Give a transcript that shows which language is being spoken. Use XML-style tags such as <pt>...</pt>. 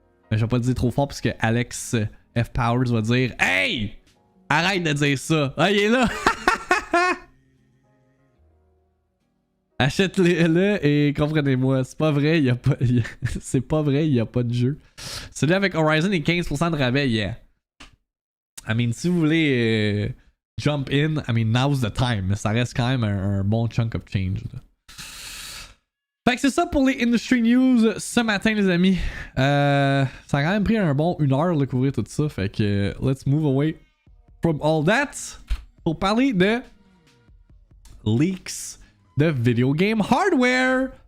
<fr>Mais je vais pas le dire trop fort parce que Alex F. Powers va dire hey! Arrête de dire ça. Ah, il est là! Achète-le et comprenez-moi, c'est pas vrai, y a pas, c'est pas vrai, il y a pas de jeu. Celui avec Horizon est 15% de rabais, yeah.</fr> <en>I mean,</en> <fr>si vous voulez</fr> <en>jump in, I mean, now's the time.</en> <fr>Mais ça reste quand même un bon</fr> <en>chunk of change.</en> <fr>Là. Fait que c'est ça pour les</fr> <en>industry news</en> <fr>ce matin, les amis. Ça a quand même pris un bon 1 heure de couvrir tout ça. Fait que</fr> <en>let's move away from all that</en> <fr>pour parler de leaks de</fr> <en>video game hardware.</en>